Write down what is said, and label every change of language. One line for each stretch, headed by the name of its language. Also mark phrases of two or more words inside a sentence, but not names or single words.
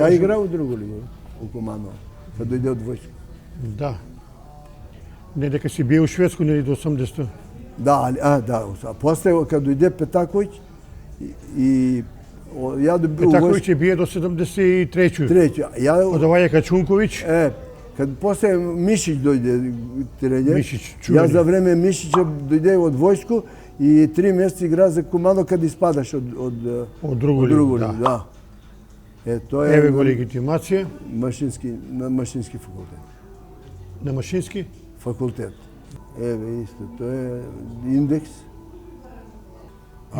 Macedonian: ја играв у другу лигу, у Куманова, кога дојде од војска. Да. Не дека си бие у Шведско, нели до 80-то. Да, да. А после, кога дојде Петаковиќ, и ја добив... Петаковиќ бие до 73-ќу. Треќу. Од овај Качунковиќ.
Serbian: Kad posle Mišić dođe trener, Mišić, čuveni. ja za vreme Mišića dođe od vojsku и 3 месеца игра за Куманово кад испадаш
Macedonian: Од другу лигу, да. да. Тоа е Еве го легитимација на машински факултет. на машински. Факултет. Еве исто, тоа е индекс. А